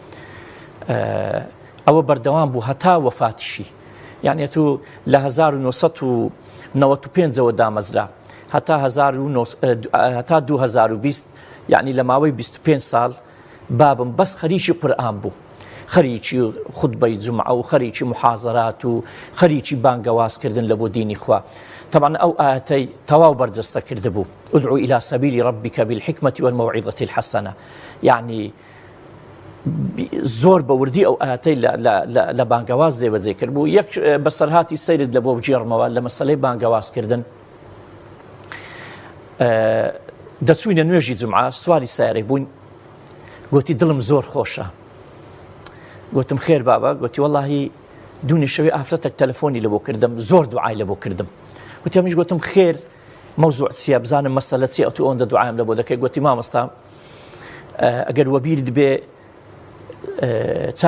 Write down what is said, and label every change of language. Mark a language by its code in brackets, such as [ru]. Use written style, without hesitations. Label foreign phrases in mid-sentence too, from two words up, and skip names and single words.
[ckb] ئەوە بەردەوام بوو هەتا وەفاتیشی یعنی تو لە 1995ەوە دامەزرا هەتا 2020 یعنی لە ماوەی 25 ساڵ بابم بەس خەریکی قورئان بوو خەریکی خوتبەی جومعە و خەریکی محازەرات و خەریکی بانگەوازکردن لە بۆ دینی خوا طبعا ئەو ئاەتەی تەواو بەرجەستە کرده بوو [ar] ادعو إلى سبيل ربك بالحكمة والموعظة الحسنة [ckb] يعني زۆر بەوردی ئەو ئاەتەی لە بانگەواز جێبەجێ کرد بوو یەک بەسەرهاتی سەیرت لە بۆ بجێڕمەوە لە مەسەلەی بانگەوازکردن دەچوینە نوێژی جومعە سواری سیارەی بووین گوتی دڵم زۆر خۆشە گوتم خێر بابا گوتی وەڵاهی دوونی شەوی ئافرەتێک تەلەفۆنی لە بۆ کردم زۆر دوعای لە بۆ کردم گوتی ئەمیش گوتم خێر مەوزوع چییە بزانم مەسەلە چی ئەو ئەوەندە دوعایم لە بۆ دەکەی گوتی مامۆستا ئەگەر وەبیرت بێ 4-5